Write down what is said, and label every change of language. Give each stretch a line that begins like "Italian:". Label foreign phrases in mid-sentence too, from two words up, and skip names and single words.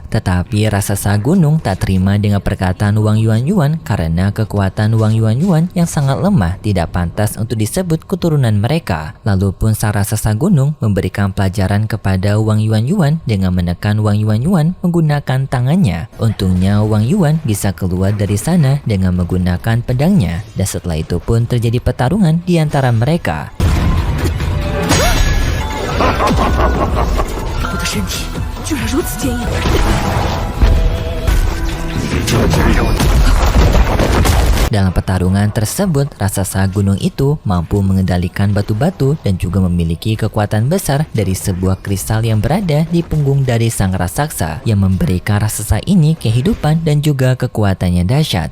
Indonesian: Tetapi raksasa gunung tak terima dengan perkataan Wang Yuanyuan karena kekuatan Wang Yuanyuan yang sangat lemah tidak pantas untuk disebut keturunan mereka. Lalu pun sang raksasa gunung memberikan pelajaran kepada Wang Yuanyuan dengan menekan Wang Yuanyuan menggunakan tangannya. Untungnya Wang Yuan bisa keluar dari sana dengan menggunakan pedangnya, dan setelah itu pun terjadi pertarungan di antara mereka.
Chinese: 我的身体居然如此坚硬。
Indonesian: Dalam pertarungan tersebut, raksasa gunung itu mampu mengendalikan batu-batu dan juga memiliki kekuatan besar dari sebuah kristal yang berada di punggung dari sang raksasa yang memberikan raksasa ini kehidupan dan juga kekuatannya dahsyat.